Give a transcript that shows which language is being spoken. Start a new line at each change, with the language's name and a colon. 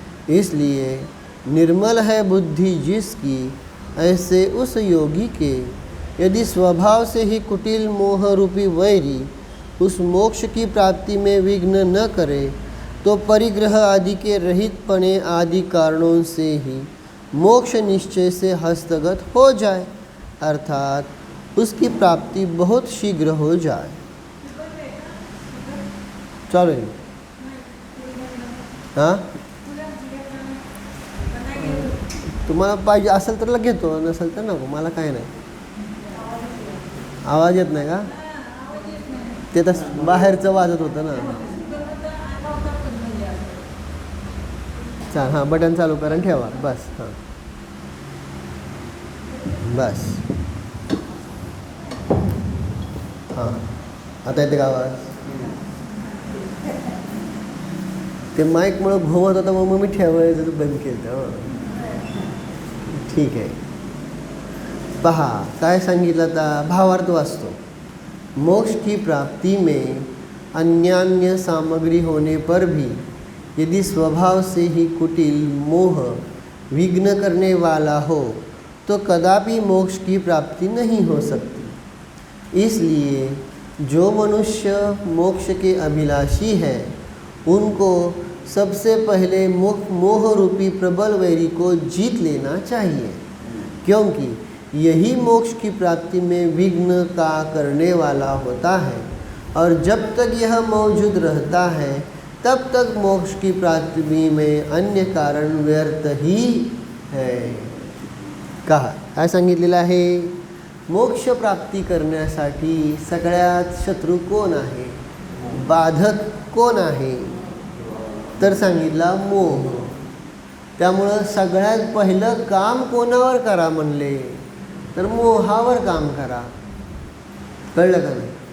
Hindi: इसलिए निर्मल है बुद्धि जिसकी, ऐसे उस योगी के यदि स्वभाव से ही कुटिल मोह रूपी वैरी उस मोक्ष की प्राप्ति में विघ्न न करे, तो परिग्रह आदि के रहितपने आदि कारणों से ही मोक्ष निश्चय से हस्तगत हो जाए, अर्थात उसकी प्राप्ति बहुत शीघ्र हो जाए।
Marathi: चालेल हां, तुम्हाला पाहिजे असेल तर लगेच घेतो, नसेल तर नको, मला काय नाही. आवाज येत नाही का? ते तर बाहेरचं वाजत होतं ना. हां, बटन चालू करा आणि ठेवा बस. हां बस. हां आता येते का आवाज? ते माईकमुळं घुमत होता, मग मी ठेवायचं बंद केलं. ठीक आहे. पहा काय सांगितलं आता, भावार्थ वाचतो.
Hindi: मोक्ष की प्राप्ति में अन्यान्य सामग्री होने पर भी यदि स्वभाव से ही कुटिल मोह विघ्न करने वाला हो, तो कदापि मोक्ष की प्राप्ति नहीं हो सकती. इसलिए जो मनुष्य मोक्ष के अभिलाषी है, उनको सबसे पहले मोह रूपी प्रबल वैरी को जीत लेना चाहिए, क्योंकि यही मोक्ष की प्राप्ति में विघ्न का करने वाला होता है, और जब तक यह मौजूद रहता है तब तक मोक्ष की प्राप्ति में अन्य कारण व्यर्थ ही है.
Marathi: कहा काय सांगितलेलं आहे? मोक्ष प्राप्ती करण्यासाठी सगळ्यात शत्रू कोण आहे, बाधक कोण आहे? तर सांगितला मोह. त्यामुळं सगळ्यात पहिलं काम कोणावर करा म्हणले, तर मोहावर काम करा. कळलं का नाही?